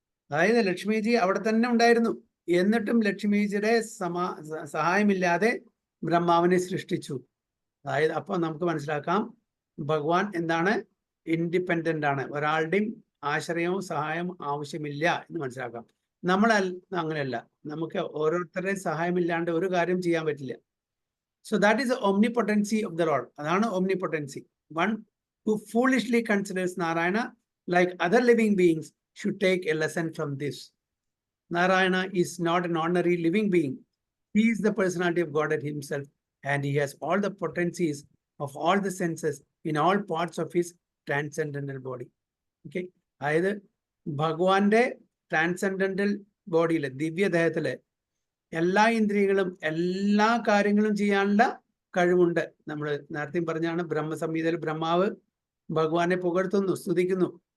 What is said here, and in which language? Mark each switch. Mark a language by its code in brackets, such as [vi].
[ml] അതായത് ലക്ഷ്മിജി അവിടെ തന്നെ ഉണ്ടായിരുന്നു, എന്നിട്ടും ലക്ഷ്മിജിയുടെ സഹായമില്ലാതെ ബ്രഹ്മാവിനെ സൃഷ്ടിച്ചു. അതായത് അപ്പോൾ നമുക്ക് മനസ്സിലാക്കാം, ഭഗവാൻ എന്താണ്? ഇൻഡിപെൻഡൻ്റ് ആണ്. ഒരാളുടെയും ആശ്രയവും സഹായവും ആവശ്യമില്ല എന്ന് മനസ്സിലാക്കാം. നമ്മൾ അങ്ങനെയല്ല, നമുക്ക് ഓരോരുത്തരുടെയും സഹായമില്ലാണ്ട് ഒരു കാര്യം ചെയ്യാൻ പറ്റില്ല. [en] So that is omnipotency of the Lord. [ml] അതാണ് omnipotency. [en] One who foolishly considers Narayana like other living beings should take a lesson from this. Narayana is not an ordinary living being. He is the personality of God himself, and he has all the potencies of all the senses in all parts of his transcendental body. [ml] Okay, അതായത് ഭഗവാന്റെ transcendental ബോഡിയിലെ ദിവ്യദേഹത്തിലെ എല്ലാ ഇന്ദ്രിയങ്ങളും എല്ലാ കാര്യങ്ങളും ചെയ്യാനുള്ള കഴിവുണ്ട്. നമ്മൾ നേരത്തെ പറഞ്ഞാണ്, ബ്രഹ്മസംഹിതയിൽ ബ്രഹ്മാവ് ഭഗവാനെ പുകഴ്ത്തുന്നു, സ്തുതിക്കുന്നു.